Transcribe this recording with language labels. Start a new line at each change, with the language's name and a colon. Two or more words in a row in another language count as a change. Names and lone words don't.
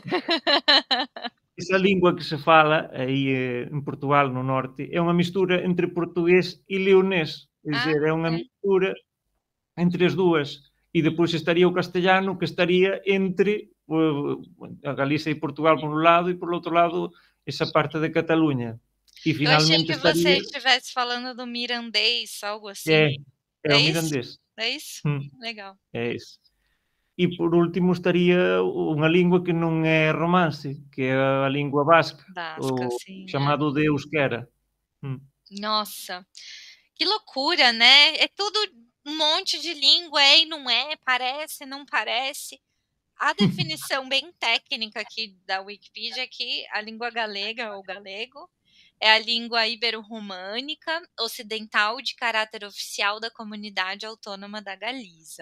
Galician: Esa lingua que se fala aí en Portugal, no norte, é unha mistura entre portugués e leonés. É dizer, é unha mistura entre as dúas. E depois estaría o castellano, que estaría entre a Galiza e Portugal por un lado e por outro lado esa parte de Cataluña. E finalmente
Portuguese: eu achei que você estivesse falando do mirandês, algo assim. É o mirandês. É isso? Legal. É isso.
Galician: E por último estaría unha lingua que non é romance, que é a lingua vasca, o chamado de euskera.
Portuguese: Nossa, que loucura, né? É tudo um monte de língua, e não é, parece, não parece. A definição bem técnica aqui da Wikipedia é que a língua galega ou galego É a língua ibero-românica ocidental de caráter oficial da Comunidade Autônoma da Galiza.